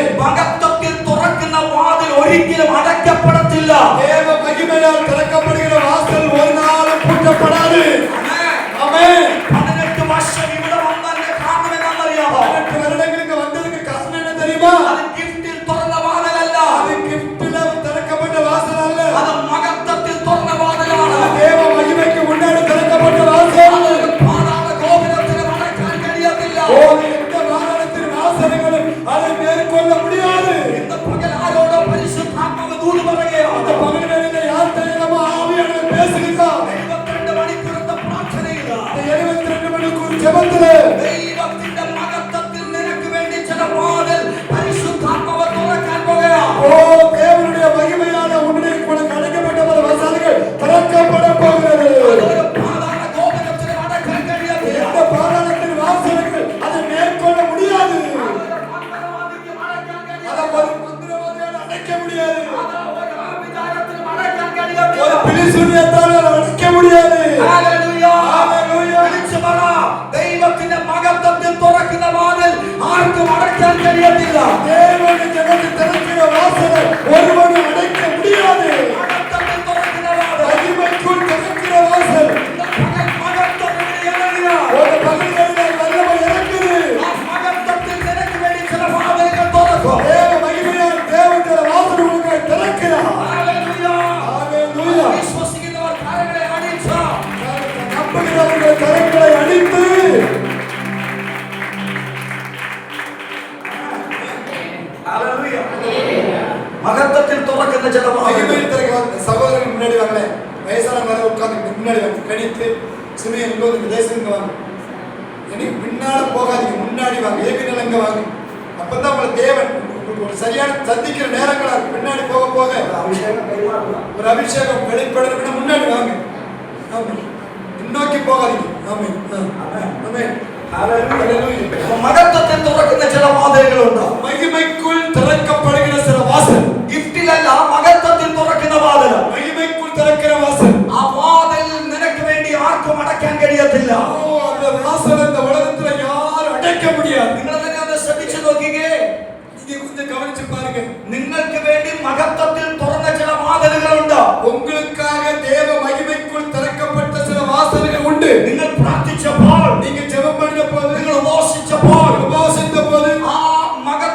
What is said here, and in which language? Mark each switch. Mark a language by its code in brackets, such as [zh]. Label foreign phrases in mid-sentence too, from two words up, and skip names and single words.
[ml] മഹത്വത്തിൽ തുറക്കുന്ന വാതിൽ ഒരിക്കലും അടയ്ക്കപ്പെടത്തില്ല. [ta] தேவ மகிமையால் திறக்கப்படுகிற வாசல் ஒரு நாளும் பூட்டப்படாது. [ml] ആമേൻ. [ta] ஆமென். [ml] 18 വർഷം ഇവിടെ വന്നതിന്റെ കാരണം എന്താണെന്നറിയാമോ? [ta] 18 வருடங்களுக்கு வந்ததுக்கு காரணம் என்ன தெரியுமா? [ml] അത് ഗിഫ്റ്റിൽ തുറന്ന വാതിലല്ല, [ta] அது கிஃப்ட்ல திறக்கப்பட்ட வாசல் அல்ல. [ml] അത് മഹത്വത്തിൽ തുറന്ന വാതിലാണ്. [ta] அது தேவ மகிமைக்கு முன்னாடி திறக்கப்பட்ட வாசல். [ml] അത് പാതാള ഗോപുരത്തിന് അടയ്ക്കാൻ കഴിയത്തില്ല. [ta] ஓ எந்த வாசலத்தின் வாசல்களும் அதை மேற்கொள்ள முடியாது. [ml] ഇന്ന് പകൽ ആരോടോ പരിശുദ്ധാത്മാവ് ദൂത് പറയുകയാണ്. [ta] அந்த பகல் வேளையில யார்கிட்ட நம்ம ஆவியானவர் பேசுகிறார். [ml] 72 മണിക്കൂറത്തെ പ്രാർത്ഥനയില്ല. [ta] இந்த 72 மணிக்கூர் ஜெபத்துல [ml] ദൈവത്തിന്റെ മഹത്വത്തിൽ നിനക്ക് വേണ്ടി ചില വാതിൽ പരിശുദ്ധാത്മാവ് തുറക്കാൻ പോകുകയാണ്. [ta] ஓ தேவனுடைய மகிமையான உன்னுடைய உனக்கு அடைக்கப்பட்ட பல வாசல்கள் திறக்கப்பட போகிறது. [ml] അതൊരു പാതാള ഗോപുരത്തിന് അടയ്ക്കാൻ കഴിയത്തില്ല. [ta] எந்த பாதாளத்தின் வாசல்கள் அதை மேற்கொள்ள முடியாது. [ml] അതൊരു മന്ത്രവാദിക്ക് അടയ്ക്കാൻ [ta] அதை [ml] കഴിയത്തില്ല. [ta] ஒரு மந்திரவாதியால் அடைக்க முடியாது. [ml] അത് ഒരു ആഭിചാരത്തിനും അടയ്ക്കാൻ കഴിയത്തില്ല. [ta] ஒரு பிலிசூனியத்தால் அடைக்க முடியாது. [ml] ഹല്ലേലൂയ. ഹല്ലേലൂയ. വിളിച്ചു പറ, ദൈവത്തിന്റെ മഹത്വത്തിൽ തുറക്കുന്ന വാതിൽ ആർക്കും അടയ്ക്കാൻ കഴിയത്തില്ല. [ta] தேவனுடைய ஜனத்தை திறக்கிற வாசலை ஒருவனும் அடைக்க முடியாது. [ml] മഹത്വത്തിൽ തുറക്കുന്ന വാതിൽ. [ta] மகிமைக்குள் திறக்கிற வாசல். [ml] പകൽ മഹത്വത്തിൽ ഇറങ്ങുക. [ta] ஒரு பகல் வேளையில வல்லமை இறங்குது. [ml] ആ മഹത്വത്തിൽ നിനക്ക് വേണ്ടി ചില വാതിലുകൾ തുറക്കും. [ta] தேவ மகிமையால் தேவனுடைய வாசல் உனக்கு திறக்கிறார். [ml] ഹല്ലേലൂയ. [ta] ஹல்லேலூயா. [ml] വിശ്വസിക്കുന്നവർ കരങ്ങളെ അടിച്ച [ta] நம்புகிறவர்கள் கரங்களை அடித்து [ml] ഹല്ലേലൂയ. മഹത്വത്തിൽ തുറക്കുന്ന ചില വാതിലുകൾ. [ta] மகிமையில் திறக்க சகோதரர்கள் முன்னாடி வாங்களே. வயசானவங்க உட்கார்ந்து முன்னாடி வாங்க. கணித்து சிமையன் இங்க தேசங்க வாங்க. இனி பின்னால போகாதீங்க, முன்னாடி வாங்க. ஏகநிலை இங்க வாங்க. அப்பதான் உங்களை தேவன் உங்களுக்கு ஒரு சரியான சந்திக்கிற நேரங்களா இருக்கும். பின்னாடி போக போக [ml] അഭിഷേകം കൈമാറുക. [ta] ஒரு அபிஷேகம் வெளிப்படணும்னா முன்னாடி வாங்க. ஆமென். பின்னோக்கி போகாதீங்க. ஆமென். ஆமென். [ml] ഹല്ലേലൂയ. മഹത്വത്തിൽ തുറക്കുന്ന ചില വാതിലുകളുണ്ട്. [ta] மகிமைக்குள் திறக்கப்படுகிற சில வாசல். [ml] ഗിഫ്റ്റിലല്ല, മഹത്വത്തിൽ തുറക്കുന്ന വാതിൽ. [ta] மகிமைக்குள் திறக்கிற வாசல். [ml] ആ വാതിൽ നിനക്ക് വേണ്ടി ആർക്കും അടയ്ക്കാൻ കഴിയത്തില്ല. [ta] ஓ அந்த வாசல் இந்த உலகத்துல யாரும் அடைக்க முடியாது. [ml] നിങ്ങൾ തന്നെ ഒന്ന് ശ്രദ്ധിച്ചു നോക്കിക്കേ. [ta] நீங்க கொஞ்சம் கவனிச்சு பாருங்க. [ml] നിങ്ങൾക്ക് വേണ്ടി മഹത്വത്തിൽ തുറന്ന ചില വാതിലുകളുണ്ട്. [ta] உங்களுக்காக தேவ மகிமைக்குள் திறக்கப்பட்ட சில வாசல்கள் உண்டு. [ml] നിങ്ങൾ പ്രാർത്ഥിച്ചപ്പോൾ, [ta] நீங்க ஜெபம் பண்ணின போது, [ml] നിങ്ങൾ ഉപവസിച്ചപ്പോൾ, [ta] உபவாசித்த போது [ml] ആ